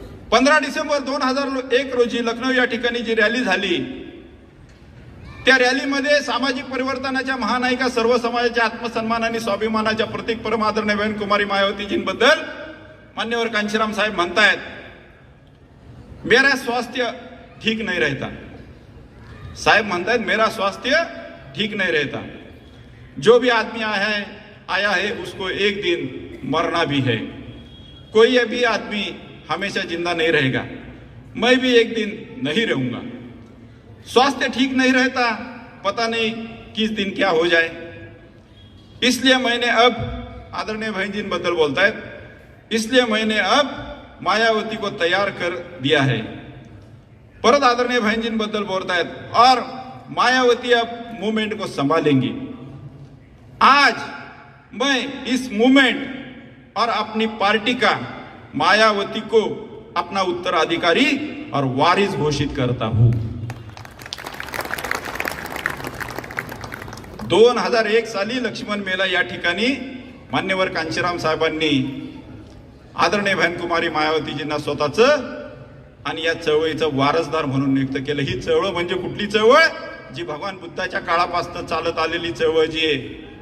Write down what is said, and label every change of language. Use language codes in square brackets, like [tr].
[mr] 15 डिसेंबर 2001 रोजी लखनौ या ठिकाणी जी रॅली झाली, त्या रॅलीमध्ये सामाजिक परिवर्तनाच्या महानायिका, सर्व समाजाच्या आत्मसन्मान आणि स्वाभिमानाच्या प्रतीक परम आदरणीय बहनकुमारी मायावतीजींबद्दल मान्यवर कांशीराम साहेब म्हणतायत, [hi] मेरा स्वास्थ्य ठीक नहीं रहता. [mr] साहेब म्हणतायत, [hi] मेरा स्वास्थ्य ठीक नहीं रहता. जो भी आदमी आया है उसको एक दिन मरना भी है. कोई भी आदमी हमेशा जिंदा नहीं रहेगा. मैं भी एक दिन नहीं रहूंगा. स्वास्थ्य ठीक नहीं रहता, पता नहीं किस दिन क्या हो जाए. इसलिए मैंने अब, [mr] आदरणीय बहनजींबद्दल बोलतायत, [hi] इसलिए मैंने अब मायावती को तैयार कर दिया है. [mr] परत आदरणीय बहनजींबद्दल बोलतायत, [hi] और मायावती अब मूवमेंट को संभालेंगी. आज मैं इस मूवमेंट और अपनी पार्टी का मायावती को अपना उत्तराधिकारी और वारिस घोषित करता हूं. [mr] 2001 साली लक्ष्मण मेला या ठिकाणी मान्यवर कांशीराम साहेबांनी आदरणीय बहनकुमारी मायावतीजींना स्वतःचं आणि या चळवळीचं वारसदार म्हणून नियुक्त केलं. ही चळवळ म्हणजे कुठली चळवळ? जी भगवान बुद्धाच्या काळापासून चालत आलेली चळवळ जी आहे.